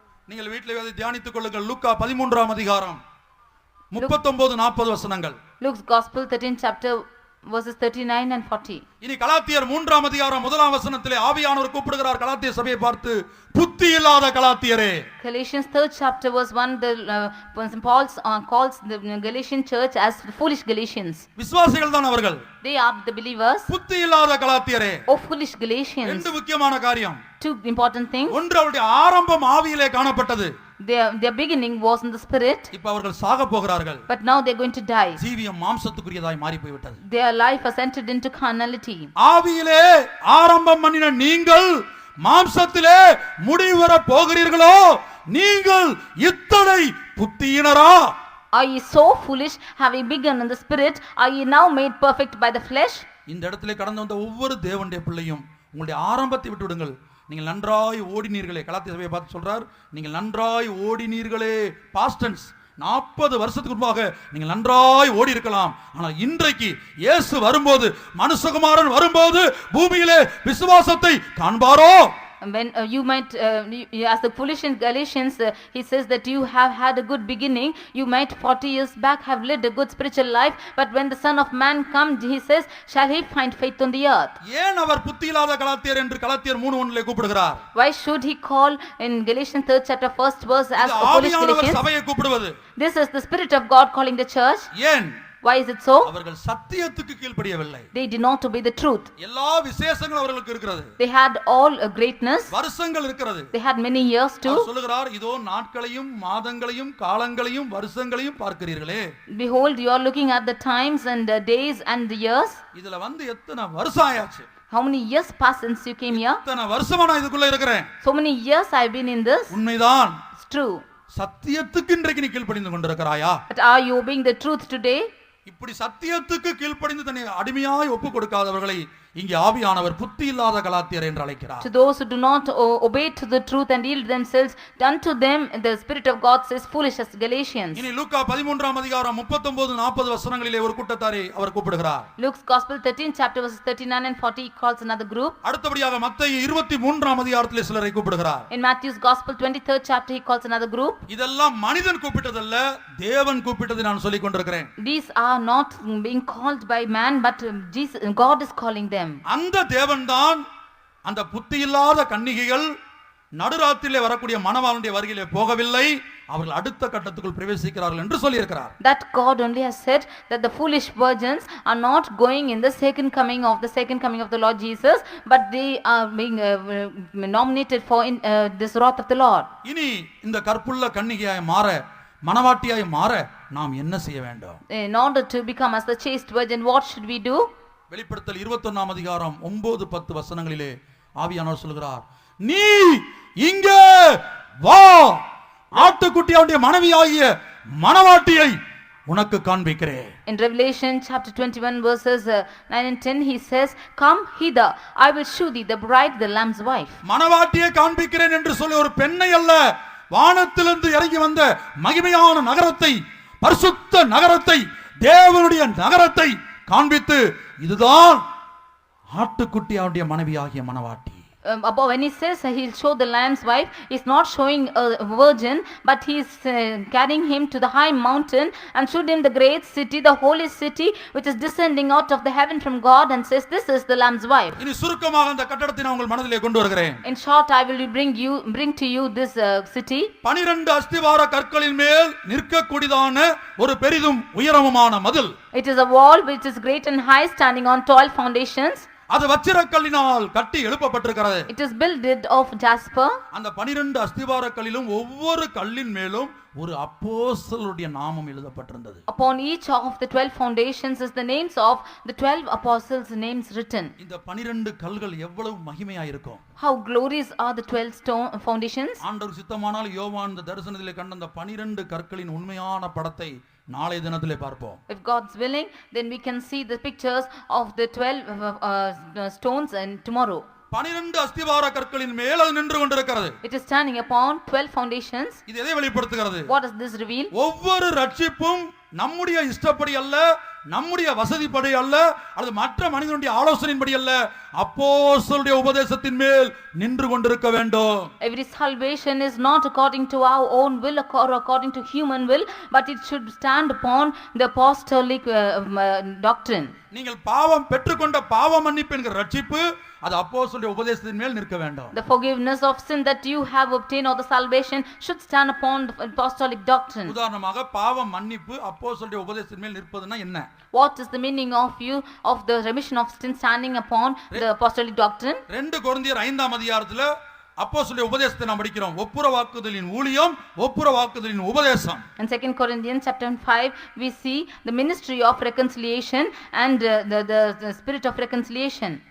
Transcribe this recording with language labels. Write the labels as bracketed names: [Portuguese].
[Tamil] நீங்கள் வீட்டிலே அதை தியானித்துக் கொள்ளுங்கள். லூக்கா 13ஆம் அதிகாரம் 39-40 வசனங்கள். [English] Luke's Gospel 13th chapter verses 39 and 40. [Tamil] இனி கலாத்தியர் 3ஆம் அதிகாரம் 1ஆம் வசனத்திலே ஆவியானவர் கூப்பிடுகிறார் கலாத்திய சபையை பார்த்து, புத்தி இல்லாத கலாத்தியரே. [English] Galatians 3rd chapter verse 1, Paul calls the Galatian church as the foolish Galatians. [Tamil] விசுவாசிகள் தான் அவர்கள். [English] They are the believers. [Tamil] புத்தி இல்லாத கலாத்தியரே. [English] Oh foolish Galatians. [Tamil] ரெண்டு முக்கியமான காரியம். [English] Two important things. [Tamil] ஒன்று அவருடைய ஆரம்பம் ஆவியிலே காணப்பட்டது. [English] Their beginning was in the spirit. [Tamil] இப்ப அவர்கள் சாக போகிறார்கள். [English] But now they are going to die. [Tamil] ஜீவியம் மாம்சத்துக்குரியதாய் மாறி போய்விட்டது. [English] Their life has entered into carnality. [Tamil] ஆவியிலே ஆரம்பம் பண்ணின நீங்கள் மாம்சத்திலே முடிவு வர போகிறீர்களோ? நீங்கள் இத்தனை புத்தியினரா? [English] Are ye so foolish, having begun in the spirit, are ye now made perfect by the flesh? [Tamil] இந்த இடத்திலே கடந்து வந்த ஒவ்வொரு தேவனுடைய பிள்ளையும் உங்களுடைய ஆரம்பத்தை விட்டு விடுங்கள். நீங்கள் நன்றாய் ஓடினீர்களே, கலாத்திய சபையை பார்த்து சொல்றார், நீங்கள் நன்றாய் ஓடினீர்களே. [English] Past tense. [Tamil] 40 வருஷத்துக்கு முன்பாக நீங்கள் நன்றாய் ஓடி இருக்கலாம். ஆனால் இன்றைக்கு இயேசு வரும்போது, மனுஷகுமாரன் வரும்போது பூமியிலே விசுவாசத்தை காண்பாரோ? [English] When you might, as the foolish in Galatians, he says that you have had a good beginning. You might 40 years back have led a good spiritual life. But when the Son of Man comes, he says, shall he find faith on the earth? [Tamil] ஏன் அவர் புத்தி இல்லாத கலாத்தியர் என்று கலாத்தியர் 3:1 கூப்பிடுகிறார்? [English] Why should he call in Galatians 3rd chapter 1st verse as the foolish Galatians? [Tamil] சபையை கூப்பிடுவது. [English] This is the Spirit of God calling the church. [Tamil] ஏன்? [English] Why is it so? [Tamil] அவர்கள் சத்தியத்துக்கு கீழ்ப்படியவில்லை. [English] They did not obey the truth. [Tamil] எல்லா விசேஷங்களும் அவர்களுக்கு இருக்கிறது. [English] They had all a greatness. [Tamil] வருஷங்கள் இருக்கிறது. [English] They had many years too. [Tamil] அவர் சொல்லுகிறார், இதோ நாட்களையும் மாதங்களையும் காலங்களையும் வருஷங்களையும் பார்க்கிறீர்களே. [English] Behold, you are looking at the times and the days and the years. [Tamil] இதுல வந்து எத்தனை வருஷம் ஆயாச்சு? [English] How many years passed since you came here? [Tamil] எத்தனை வருஷமா நான் இதுக்குள்ள இருக்கிறேன்? [English] So many years I have been in this. [Tamil] உண்மைதான். [English] It's true. [Tamil] சத்தியத்துக்கு இன்றைக்கு நீ கீழ்ப்படிந்து கொண்டிருக்கிறாயா? [English] But are you obeying the truth today? [Tamil] இப்படி சத்தியத்துக்கு கீழ்ப்படிந்து தன்னை அடிமையாய் ஒப்பு கொடுக்காதவர்களை இங்கே ஆவியானவர் புத்தி இல்லாத கலாத்தியர் என்று அழைக்கிறார். [English] To those who do not obey to the truth and yield themselves unto them, the Spirit of God says foolish as Galatians. [Tamil] இனி லூக்கா 13ஆம் அதிகாரம் 39-40 வசனங்களிலே ஒரு கூட்டத்தாரை அவர் கூப்பிடுகிறார். [English] Luke's Gospel 13 chapter verses 39 and 40 he calls another group. [Tamil] அடுத்தபடியாக மத்தேயு 23ஆம் அதிகாரத்திலே சிலரை கூப்பிடுகிறார். [English] In Matthew's Gospel 23rd chapter he calls another group. [Tamil] இதெல்லாம் மனிதன் கூப்பிட்டதல்ல, தேவன் கூப்பிட்டதை நான் சொல்லிக் கொண்டிருக்கிறேன். [English] These are not being called by man, but God is calling them. [Tamil] அந்த தேவன்தான் அந்த புத்தி இல்லாத கன்னிகைகள் நடுராத்திரியிலே வரக்கூடிய மணவாளனுடைய வருகையிலே போகவில்லை, அவர்கள் அடுத்த கட்டத்துக்குள் பிரவேசிக்கிறார்கள் என்று சொல்லி இருக்கிறார். [English] That God only has said that the foolish virgins are not going in the second coming of the Lord Jesus, but they are being nominated for this wrath of the Lord. [Tamil] இனி இந்த கற்புள்ள கன்னிகையாய் மாற, மணவாட்டியாய் மாற நாம் என்ன செய்ய வேண்டும்? [English] In order to become as the chaste virgin, what should we do? [Tamil] வெளிப்படுத்தல் 21ஆம் அதிகாரம் 9-10 வசனங்களிலே ஆவியானவர் சொல்கிறார், நீ இங்கே வா, ஆட்டுக்குட்டியாவுடைய மனைவியாகிய மணவாட்டியை உனக்கு காண்பிக்கிறேன். [English] In Revelation chapter 21 verses 9 and 10 he says, come hither, I will show thee the bride, the lamb's wife. [Tamil] மணவாட்டியை காண்பிக்கிறேன் என்று சொல்லி ஒரு பெண்ணை அல்ல, வானத்திலிருந்து இறங்கி வந்த மகிமையான நகரத்தை, பரிசுத்த நகரத்தை, தேவனுடைய நகரத்தை காண்பித்து, இதுதான் ஆட்டுக்குட்டியாவுடைய மனைவியாகிய மணவாட்டி. [English] Above when he says he'll show the lamb's wife, he's not showing a virgin, but he's carrying him to the high mountain and showed him the great city, the holy city, which is descending out of the heaven from God, and says this is the lamb's wife. [Tamil] இனி சுருக்கமாக அந்த கட்டடத்தை நான் உங்கள் மனதிலே கொண்டு வருகிறேன். [English] In short, I will bring to you this city. [Tamil] 12 அஸ்திவார கற்களின் மேல் நிற்கக்கூடியதான ஒரு பெரிதும் உயரமுமான மதில். [English] It is a wall which is great and high, standing on 12 foundations. [Tamil] அது வச்சிரக்கல்லினால் கட்டி எழுப்பப்பட்டிருக்கிறது. [English] It is built of jasper. [Tamil] அந்த 12 அஸ்திவார கல்லிலும் ஒவ்வொரு கல்லின் மேலும் ஒரு அப்போஸ்தலருடைய நாமம் எழுதப்பட்டிருந்தது. [English] Upon each of the 12 foundations is the names of the 12 apostles' names written. [Tamil] இந்த 12 கல்கள் எவ்வளவு மகிமையா இருக்கும். [English] How glorious are the 12 stone foundations. [Tamil] ஆண்டவர் சித்தமானால் யோவான் இந்த தரிசனத்திலே கண்ட அந்த 12 கற்களின் உண்மையான படத்தை நாளை தினத்திலே பார்ப்போம். [English] If God's willing, then we can see the pictures of the 12 stones and tomorrow. [Tamil] 12 அஸ்திவார கற்களின் மேல் அது நின்று கொண்டிருக்கிறது. [English] It is standing upon 12 foundations. [Tamil] இது எதை வெளிப்படுத்துகிறது? [English] What does this reveal? [Tamil] ஒவ்வொரு ரட்சிப்பும் நம்முடைய இஷ்டப்படி அல்ல, நம்முடைய வசதிப்படி அல்ல, அது மற்ற மனிதனுடைய ஆலோசனையின்படி அல்ல, அப்போஸ்தலருடைய உபதேசத்தின் மேல் நின்று கொண்டிருக்க வேண்டும். [English] Every salvation is not according to our own will or according to human will, but it should stand upon the apostolic doctrine. [Tamil] நீங்கள் பாவம் பெற்றுக்கொண்ட பாவ மன்னிப்பு என்கிற ரட்சிப்பு அது அப்போஸ்தலருடைய உபதேசத்தின் மேல் நிற்க வேண்டும். [English] The forgiveness of sin that you have obtained or the salvation should stand upon the apostolic doctrine. [Tamil] உதாரணமாக பாவ மன்னிப்பு அப்போஸ்தலருடைய உபதேசத்தின் மேல் நிற்பதுனா என்ன? [English] What is the meaning of the remission of sin standing upon the apostolic doctrine? [Tamil] 2 கொரிந்தியர் 5ஆம் அதிகாரத்துல அப்போஸ்தலருடைய உபதேசத்தை நாம் படிக்கிறோம். ஒப்புரவாக்குதலின் ஊழியம், ஒப்புரவாக்குதலின் உபதேசம். [English] In 2 Corinthians chapter 5 we see the ministry of reconciliation and the spirit of reconciliation.